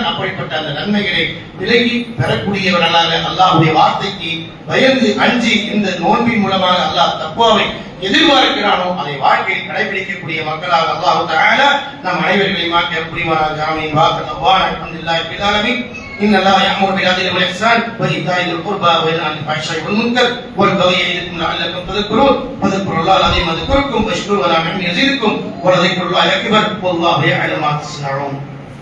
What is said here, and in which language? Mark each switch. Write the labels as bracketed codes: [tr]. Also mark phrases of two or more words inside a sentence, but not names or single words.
[ta] அப்படிப்பட்ட அந்த நன்மைகளை விலகி பெறக்கூடியவர்களாக அல்லாஹ்வுடைய வார்த்தைக்கு பயந்து அஞ்சி இந்த நோன்பின் மூலமாக அல்லாஹ் தக்வாவை எதிர்பார்க்கிறானோ அதை வாழ்க்கையில் கடைபிடிக்கக்கூடிய மக்களாக அல்லாஹ் தஆலா நம் அனைவர்களையும் ஆக்கிய புரிவானாக. ஆமீன். [ar] وآخر دعوانا الحمد لله رب العالمين. إن الله يأمر بالعدل والإحسان وإيتاء ذي القربى وينهى عن الفحشاء والمنكر والبغي يعظكم لعلكم تذكرون فاذكروا الله العظيم يذكركم واشكروه على نعمه يزدكم ولذكر الله أكبر والله يعلم ما تصنعون.